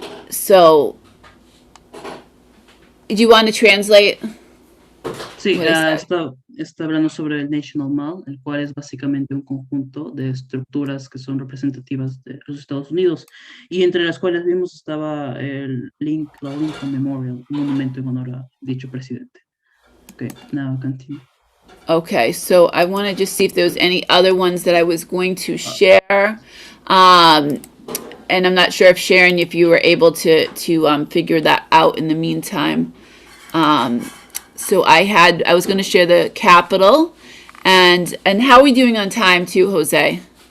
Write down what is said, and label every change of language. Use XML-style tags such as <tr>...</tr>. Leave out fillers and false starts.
<en>So, do you want to translate?</en> <es>Sí, está hablando sobre el National Mall, el cual es básicamente un conjunto de estructuras que son representativas de los Estados Unidos, y entre las cuales vimos estaba el Lincoln Memorial, un monumento en honor a dicho presidente.</es> <en>Okay, now continue. Okay, so I want to just see if there was any other ones that I was going to share. And I'm not sure if Sharon, if you were able to figure that out in the meantime. So I was going to share the Capitol, and how are we doing on time too, Jose?</en>